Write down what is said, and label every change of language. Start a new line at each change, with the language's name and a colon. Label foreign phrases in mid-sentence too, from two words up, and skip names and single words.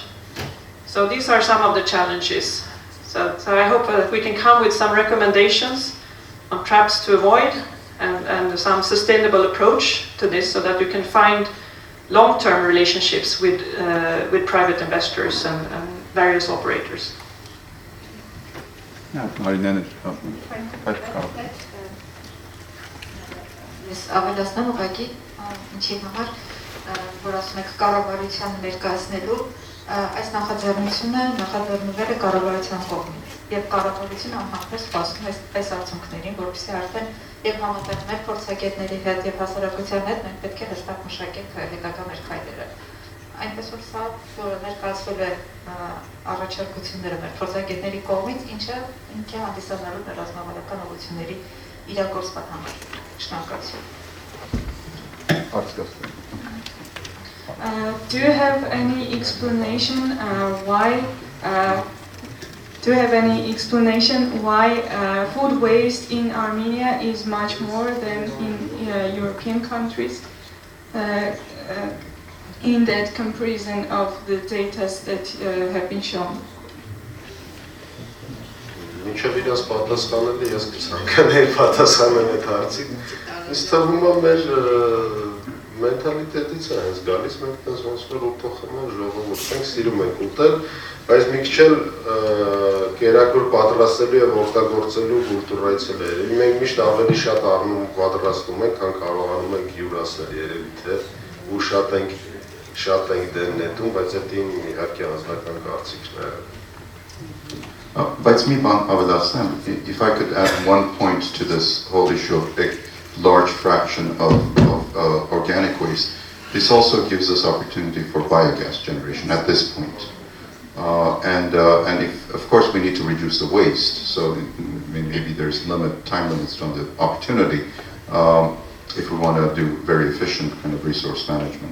English: So these are some of the challenges. So I hope that we can come with some recommendations on traps to avoid and some sustainable approach to this, so that you can find long-term relationships with private investors and various operators.
Armenian: Ես ավելացնեմ ուղղակի ինչի համար, որ ասում եք կառավարության ներկայացնելու, այս նախաձեռնությունը նախաձեռնվել է կառավարության կողմից, եւ կառավարությունը անհամբեր սպասում է այս արդյունքներին, որովհետեւ արդեն եւ համատեղ մեր փորձագետների հետ եւ հասարակության հետ մենք պետք է հստակ մշակենք հետագա մեր քայլերը։ Այնպես որ սա ներկայացվել է առաջարկությունները մեր փորձագետների կողմից, ինչը ինքը հանդիսանալու մեր ռազմավարական ուղղությունների իրագործման համար։ Շնորհակալություն։
English: Do you have any explanation why food waste in Armenia is much more than in European countries? In that comparison of the data that have been shown.
Armenian: Մինչև իրաց պատասխանելը ես կցանկանայի պատասխանել այդ հարցին։ Ինձ թվում է մեր մենթալիտետից է հենց գալիս, մենք դες ոնց որ ուտոխման ժողովուրդ ենք, սիրում ենք ուտել, բայց մի քիչ էլ կերակուր պատրաստելու եւ օգտագործելու կուլտուրայից էլ է։ Մենք միշտ ավելի շատ առնում պատրաստում ենք, քան կարողանում ենք հյուրասեր երևի թե ու շատ ենք դեն նետում, բայց դա իհարկե անձնական կարծիքն է։ Բայց մի բան ավելացնեմ,
English: if I could add one point to this whole issue of a large fraction of organic waste, this also gives us opportunity for biogas generation at this point. And if, of course, we need to reduce the waste, so maybe there's time limits on the opportunity if we want to do very efficient kind of resource management.